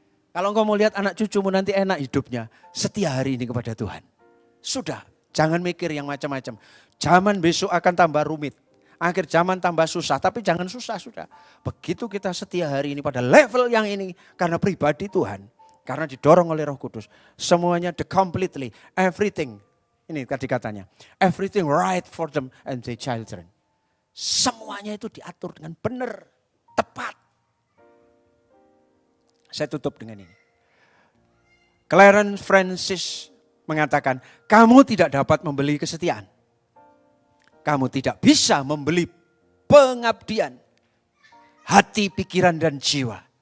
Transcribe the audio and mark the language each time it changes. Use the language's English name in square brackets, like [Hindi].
[Indonesian] Kalau engkau mau lihat anak cucumu nanti enak hidupnya, setia hari ini kepada Tuhan. Sudah, jangan mikir yang macam-macam. Zaman besok akan tambah rumit. Akhir zaman tambah susah, tapi jangan susah sudah. Begitu kita setia hari ini pada level yang ini, karena pribadi Tuhan. Karena didorong oleh Roh Kudus. Semuanya [English] the completely, everything. [Indonesian] Ini tadi katanya. [English] Everything right for them and their children. [Indonesian] Semuanya itu diatur dengan benar, tepat. Saya tutup dengan ini. Clarence Francis mengatakan, kamu tidak dapat membeli kesetiaan. Kamu tidak bisa membeli pengabdian. Hati, pikiran, dan jiwa.